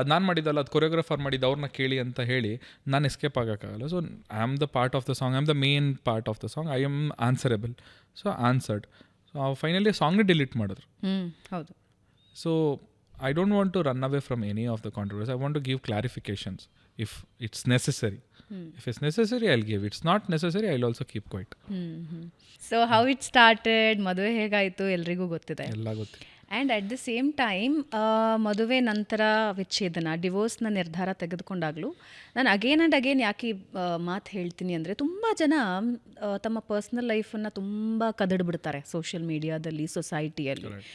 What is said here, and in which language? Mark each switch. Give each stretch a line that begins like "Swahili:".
Kannada: ಅದು ನಾನು ಮಾಡಿದ್ದಲ್ಲ, ಅದು ಕೊರಿಯೋಗ್ರಾಫರ್ ಮಾಡಿದ್ದು, ಅವ್ರನ್ನ ಕೇಳಿ ಅಂತ ಹೇಳಿ ನಾನು escape ಆಗೋಕ್ಕಾಗಲ್ಲ.
English: So I am the part of the song, I am the main part of the song, I am answerable. So answered.
Kannada: So finally ಸಾಂಗ್ನೇ delete ಮಾಡಿದ್ರು. ಹೌದು.
English: So I don't want to run away from any of the controversy. I want to give clarifications if it's necessary. If it's necessary, I'll give. It's not necessary, I'll also keep quiet. So how it started,
Kannada: ಮದುವೆ ಹೇಗಾಯಿತು ಎಲ್ರಿಗೂ ಗೊತ್ತಿದೆ. ಎಲ್ಲ ಗೊತ್ತಿದೆ.
English: and at the same time
Kannada: ಮದುವೆ ನಂತರ ವಿಚ್ಛೇದನ, ಡಿವೋರ್ಸ್ನ ನಿರ್ಧಾರ ತೆಗೆದುಕೊಂಡಾಗಲೂ ನಾನು ಅಗೇನ್ ಆ್ಯಂಡ್ ಅಗೇನ್ ಯಾಕೆ ಮಾತು ಹೇಳ್ತೀನಿ ಅಂದರೆ, ತುಂಬ ಜನ ತಮ್ಮ ಪರ್ಸ್ನಲ್ ಲೈಫನ್ನು ತುಂಬ ಕದಡ್ಬಿಡ್ತಾರೆ ಸೋಷಿಯಲ್ ಮೀಡಿಯಾದಲ್ಲಿ, ಸೊಸೈಟಿಯಲ್ಲಿ.